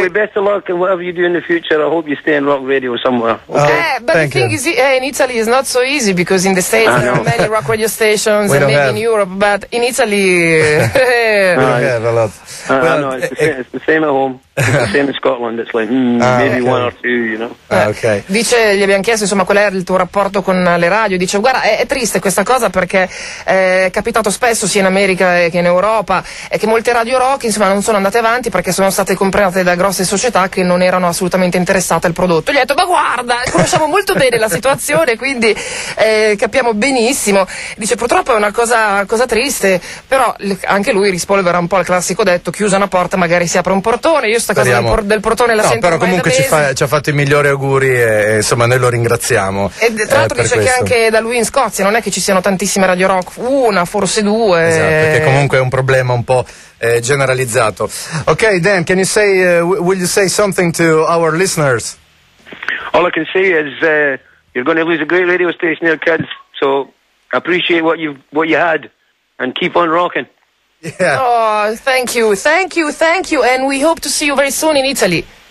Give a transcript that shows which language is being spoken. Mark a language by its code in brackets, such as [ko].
[en] Anyway, best of luck in whatever you do in the future. I hope you stay in rock radio somewhere. Okay? But the thing is, in Italy it's not so easy, because in the States there are many rock radio stations, and maybe in Europe, but in Italy... we don't have a lot. It's the same at home. It's the same in Scotland. It's like maybe one or two, you know. Okay. [it] Dice, gli abbiamo chiesto, insomma, qual è il tuo rapporto con le radio, dice, guarda, è triste questa cosa, perché è capitato spesso sia in America che in Europa, è che molte radio rock, insomma, non sono andate avanti perché sono state comprate da grosse società che non erano assolutamente interessate al prodotto. Gli ho detto, ma guarda, conosciamo molto bene la situazione, quindi capiamo benissimo. Dice, purtroppo è una cosa triste, però anche lui rispolvera un po' al classico detto, chiusa una porta magari si apre un portone. Io sta cosa del portone la sento, però comunque ci ha fatto i migliori auguri e insomma noi lo ringraziamo. E tra l'altro dice che anche da lui in Scozia non è che ci siano tantissime radio rock, una, forse due. Esatto, perché comunque è un problema un po' generalizzato. [en] Ok, Dan, can you say will you say something to our listeners? All I can say is you're going to lose a great radio station here, kids, so appreciate what you had and keep on rocking. Yeah. Oh, thank you, and we hope to see you very soon in Italy.